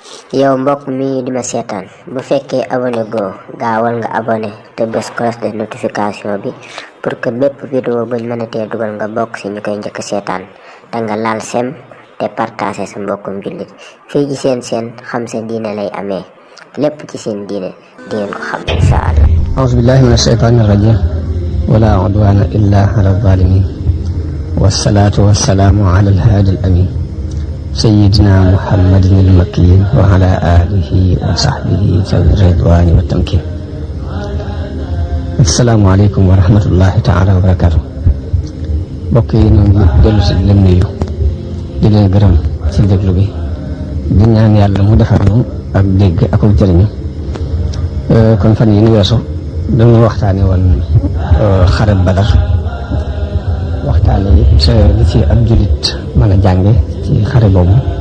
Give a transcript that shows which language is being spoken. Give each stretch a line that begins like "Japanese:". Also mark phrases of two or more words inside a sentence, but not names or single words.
Wolof: yow mbokk mi di ma seetaan bu fekkee abonné goo gaawal nga abonné te bés
French: cloche de notification
Wolof: bi
French: pour que
Wolof: bépp vidéo buñ mënatee dugal nga bokk ci ñu koy njëkk seetaan te nga laal sem te partager sa mbokkum jullit fii ci seen xam sa diine lay amee lépp ci seen diine di ngeen ko xam
Arabic: إن شاء الله. أعوذ بالله من الشيطان الرجيم ولا عدوان إلا على الظالمين والصلاة والسلام على الهادي الأمين سيدنا محمد المكين وعلى آله وصحبه ذوي الرضوان والتمكين. السلام عليكم ورحمة الله تعالى وبركاته.
Wolof: mbokk yi ñoo ngi dellu si leen nuyu di leen gërëm ci déglu bi di ñaan yàlla mu defal ñu ak dégg ak jëriñu. kon fan yi ñu weesu dañu waxtaane woon xare Badar waxtaane it li ci ab jullit mën a jànge ci xare boobu.